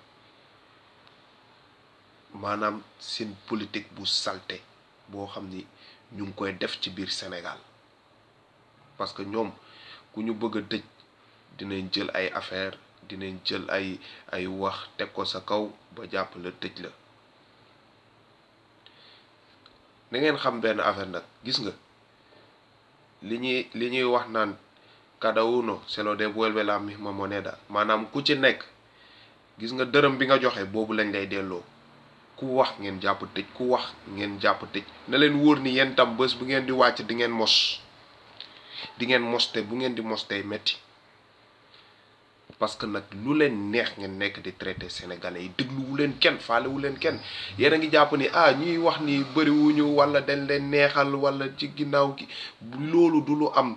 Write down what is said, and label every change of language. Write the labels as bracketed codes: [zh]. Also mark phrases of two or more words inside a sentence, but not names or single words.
[wo] maanaam seen politique bu salte boo xam ni ñu ngi koy def ci biir Sénégal [fr] parce que [wo] ñoom ku ñu bëgg a tëj dinañ jël ay affaire dinañ jël ay wax teg ko sa kaw ba jàpp la tëj la. da ngeen xam benn affaire nag gis nga li ñuy wax naan [es] cada uno se lo devuelve la misma moneda [wo] maanaam ku ci nekk gis nga dërëm bi nga joxe boobu lañ lay delloo. ku wax ngeen jàpp tëj ku wax ngeen jàpp tëj na leen wóor ni yéen tam bés bu ngeen di wàcc di ngeen mos te bu ngeen di mos tey metti [fr] parce que [wo] nag lu leen neex ngeen nekk di [fr] traité sénégalais [wo] yi dégluwu leen kenn faalewu leen kenn yéen a ngi jàpp ni ñuy wax ni bëriwuñu wala dañ leen neexal wala ci ginnaaw gi loolu du lu am.